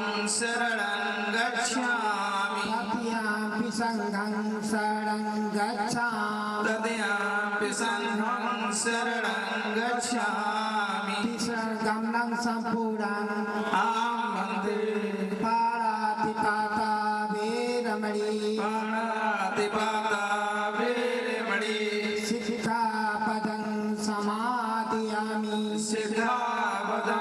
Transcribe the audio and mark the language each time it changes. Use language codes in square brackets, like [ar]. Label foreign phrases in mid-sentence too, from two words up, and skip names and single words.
[pi] शरणं गच्छामि तदयापि संघं शरणं गच्छामि तदयापि संघं शरणं गच्छामि गमनं संपूर्णं आं वन्दे पाणातिपाता वीरमणि पाणातिपाता वीरमणि सिक्खापदं समादयामि सिक्खापदं